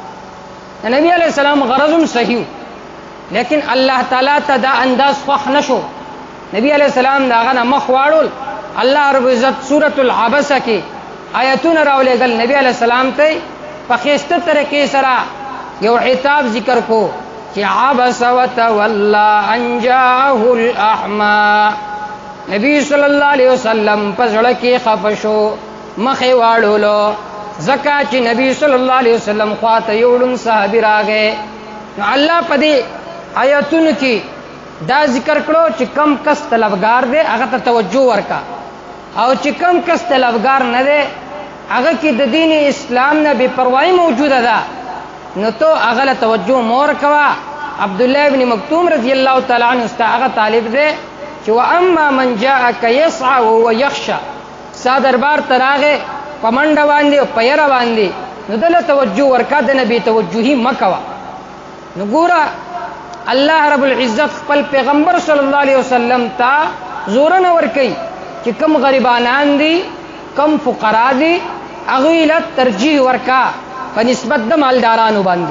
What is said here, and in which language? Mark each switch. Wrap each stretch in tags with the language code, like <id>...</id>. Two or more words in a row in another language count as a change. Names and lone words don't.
<ps>نبی</ps> <ar>علیہ السلام</ar> <ps>غرضم صحیح، لیکن الله تعالی ته دا انداز خوښ نشو. نبی</ps> <ar>علیہ السلام</ar> <ps>دا غنه مخ واړول. الله</ps> <ar>رب عزت</ar> <ps>سورۃ العبسہ کې آیتونه راولېګل نبی</ps> <ar>علیہ السلام</ar> <ps>ته په خسته طریقې سره یو عتاب ذکر کو چې</ps> <ar>عبس وتولى ان جاءه الاعمى.</ar> <ps>نبی</ps> <ar>صلی الله علیه وسلم</ar> <ps>په ځړه کې خفشو، مخ واړولو، زکه چې نبی</ps> <ar>صلی الله علیه وسلم</ar> <ps>خواته یوړم صحابي راغې. نو الله په دې آیاتونو کې دا ذکر کړو چې کم کس طلبگار دی هغه ته توجه ورکا، او چې کم کس طلبگار نه دی هغه کې د دین اسلام نه بے پروايي موجوده ده، نو ته هغه له توجه مور کوا. عبد الله ابن مکتوم</ps> <ar>رضی الله تعالی عنہ</ar> <ps>هغه طالب دی چې</ps> <ar>واما من جاءك يسعى وهو يخشى،</ar> <ps>ستا دربار ته راغې په منډه باندې او په یره باندې، نو دله توجه ورکا، د نبی توجهي مکوا. نو ګوره الله</ps> <ar>رب العزت</ar> <ps>خپل پیغمبر</ps> <ar>صلی الله علیه وسلم</ar> <ps>ته زور نه ورکي چې کم غریبانان دي کم فقرا دي هغوی له ترجیح ورکا په نسبت د مالدارانو باندې.</ps>